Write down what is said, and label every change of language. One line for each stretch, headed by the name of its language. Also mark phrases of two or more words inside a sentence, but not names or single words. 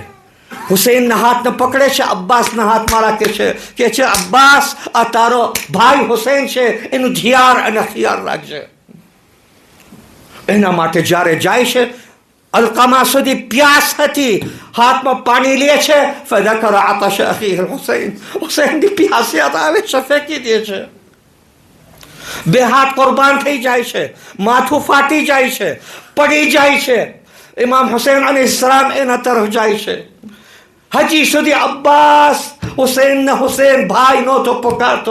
Gujarati: હુસૈનના હાથને પકડે છે, અબ્બાસના હાથમાં રાખે છે કે છે અબ્બાસ આ તારો ભાઈ હુસૈન છે, એનું ધ્યાન અને ખ્યાલ રાખજે. એના માટે જ્યારે જાય છે, અલકામા સુધી પ્યાસ હતી, હાથમાં પાણી લે છે.
Arabic: ફذكر عطش اخيه الحسين.
Gujarati: હુસૈનની પ્યાસ યાદ આવે છે, ફેંકી દે છે. બે હાથ કુરબાન થઈ જાય છે, માથું ફાટી જાય છે, પડી જાય છે. ઇમામ હુસૈન અલૈહિસ્સલામ એના તરફ જાય છે. હજી સુધી અબ્બાસ હુસૈનને હુસૈન ભાઈ નહોતો પુકારતો.